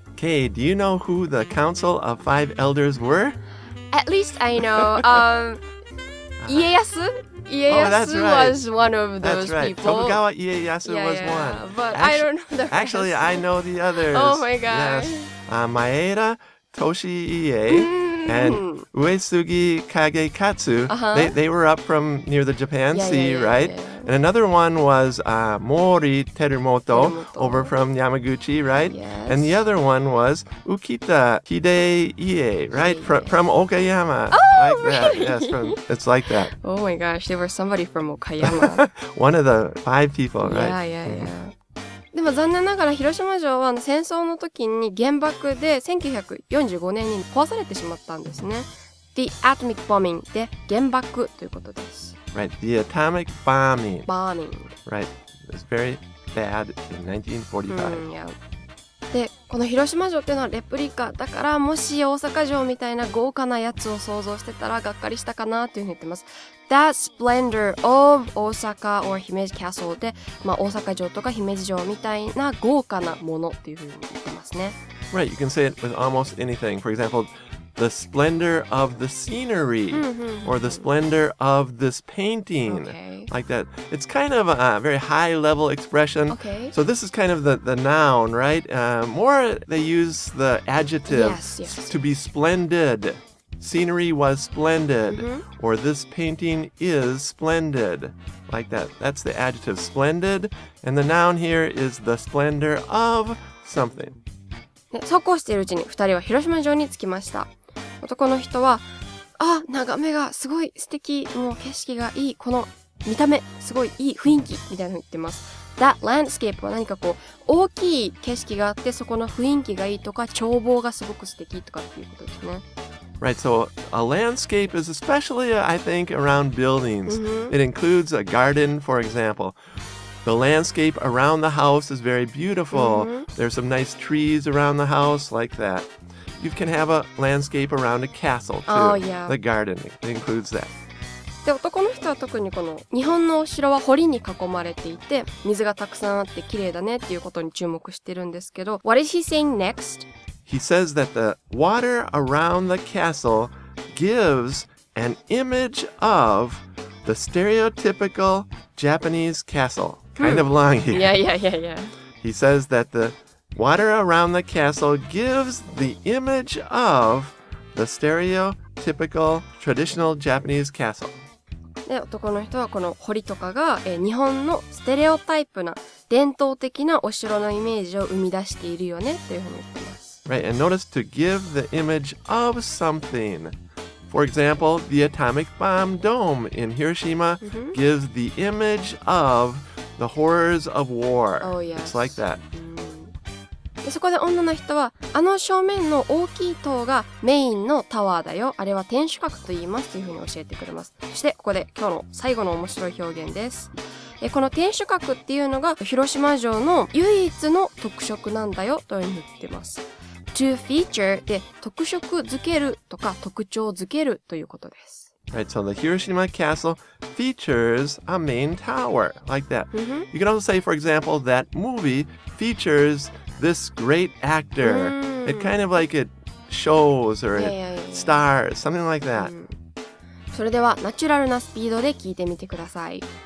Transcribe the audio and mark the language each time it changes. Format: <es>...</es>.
<en>Kay, do you know who the Council of Five Elders were? At least I know. 家康? 家康 was one of those people. Tokugawa Ieyasu was one. But I don't know the rest. Actually, I know the others. Oh my gosh. Yes. Maeda Toshiie and Uesugi Kagekatsu. They were up from near the Japan Sea, right? And another one was Mori Terumoto over from Yamaguchi, right? Yes. And the other one was Ukita Hideye, right? From Okayama. Oh, like that. really? Yes, it's like that. Oh my gosh, there was somebody from Okayama. One of the 5 people, right? Yeah.</en> <ja>でも残念ながら広島城は戦争の時に原爆で1945年に壊されてしまったんですね。</ja> <en>The atomic bombing</en> <ja>で原爆ということです。</ja> <en>Right, the atomic bombing. Bombing. Right, it was very bad in 1945.</en> <ja>で、この広島城っていうのはレプリカだから、もし大阪城みたいな豪華なやつを想像してたらがっかりしたかなっていうふうに言ってます。</ja> <en>That splendor of Osaka or</en> <ja>姫路 Castle で、大阪城とか姫路城みたいな豪華なものっていうふうに言ってますね。</ja> <en>Right, you can say it with almost anything. For example, the splendor of the scenery or the splendor of this painting. Okay. Like that. It's kind of a very high level expression. Okay. So this is kind of the noun, right? More they use the adjective Yes. to be splendid. Scenery was splendid. Or this painting is splendid. Like that. That's the adjective splendid. And the noun here is the splendor of something.</en> <ja>そうこうしているうちに2人は広島城に着きました。男の人は、眺めがすごい素敵、もう景色がいい、この見た目すごいいい雰囲気みたいなの言ってます。</ja> <en>That landscape</en> <ja>は何かこう大きい景色があって、そこの雰囲気がいいとか眺望がすごく素敵とかっていうことですね。</ja> <en>Right, so a landscape is especially, I think, around buildings. It includes a garden, for example. The landscape around the house is very beautiful. There's some nice trees around the house, like that. You can have a landscape around a castle, too. Oh, yeah. The garden includes that.</en> <ja>で、男の人は特にこの日本のお城は堀に囲まれていて、水がたくさんあって綺麗だねっていうことに注目してるんですけど、</ja> <en>What is he saying next? He says that the water around the castle gives an image of the stereotypical Japanese castle. Kind of long here. Yeah. He says that the water around the castle gives the image of the stereotypical traditional Japanese castle.</en> <ja>で、男の人はこの堀とかが、日本のステレオタイプな伝統的なお城のイメージを生み出しているよねというふうに言ってます。</ja> <en>Right, and notice to give the image of something. For example, the atomic bomb dome in Hiroshima gives the image of the horrors of war. Oh, yes. It's like that.</en> <ja>で、そこで女の人は、あの正面の大きい塔がメインのタワーだよ。あれは天守閣と言いますというふうに教えてくれます。そしてここで今日の最後の面白い表現です。この天守閣っていうのが広島城の唯一の特色なんだよというふうに言ってます。 to feature で特色づけるとか特徴づけるということです。</ja> <en>Right, so the Hiroshima Castle features a main tower, like that. You can also say, for example, that movie features this great actor. It kind of like it shows or it stars, something like that.</en> <ja>それではナチュラルなスピードで聞いてみてください。</ja>